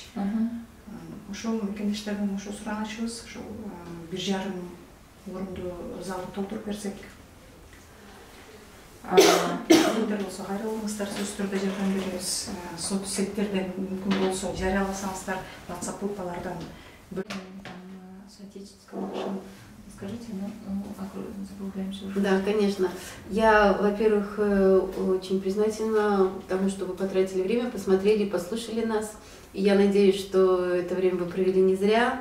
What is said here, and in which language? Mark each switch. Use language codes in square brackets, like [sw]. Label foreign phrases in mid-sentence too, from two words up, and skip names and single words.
[ky] Ошол мекендештердин ошо суранычыбыз, ошол 1,5 орунду залды толтуруп берсек. Сиздер болсо кайрылыңыздар, сөзсүз түрдө жардам беребиз. Соцсеттерден мүмкүн болсо жарыяласаңыздар, WhatsApp группалардан. [ru] Скажите, закругляемся уже. Да, конечно. Я, во-первых, очень признательна тому, что вы потратили время, посмотрели, послушали нас. И я надеюсь, что это время вы провели не зря.